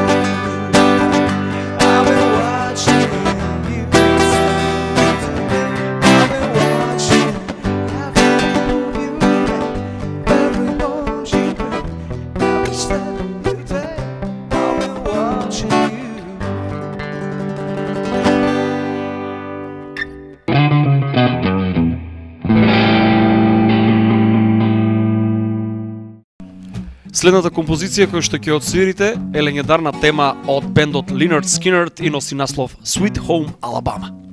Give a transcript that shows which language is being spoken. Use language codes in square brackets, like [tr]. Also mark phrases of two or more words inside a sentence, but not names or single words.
[en] I'll be watching you. I'll be watching every move you make, every bone you break, every step you take, I'll be watching you. [mk] Следната композиција која што ќе отсвирите е легендарна тема од бендот Lynyrd Skynyrd и носи наслов Sweet Home Alabama.